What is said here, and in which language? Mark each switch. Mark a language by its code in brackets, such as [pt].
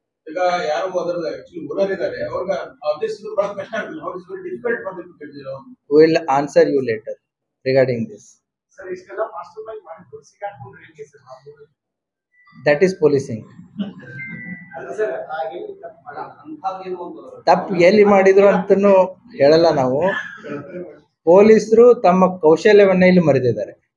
[kn] ಈಗ ಯಾರು ಅದರ ಆಕ್ಚುಲಿ ಓನರ್ ಇದ್ದಾರೆ ಅವ್ರಿಗೆ ಆಬ್ವಿಯಸ್ಲಿ ಬಹಳ ಕಷ್ಟ ಆಗುತ್ತೆ. [en] How is very difficult for them to get their own. We'll answer you later regarding this. [kn] Sir ಇಷ್ಟೆಲ್ಲ ಮಾಸ್ಟರ್ ಮೈಂಡ್ ಮಾಡಿ ಸಿಗಾಕೊಂಡು ಹೇಗೆ ಸರ್? [en] That is policing. [kn] ಅಲ್ಲ ಸರ್ ಹಾಗೆ ಅಂತದೇನು ಒಂದು ತಪ್ಪು ಎಲ್ಲಿ ಮಾಡಿದ್ರು ಅಂತನೂ ಹೇಳಲ್ಲ ನಾವು. ಪೊಲೀಸರು ತಮ್ಮ ಕೌಶಲ್ಯವನ್ನ ಇಲ್ಲಿ ಮರೆತಿದ್ದಾರೆ.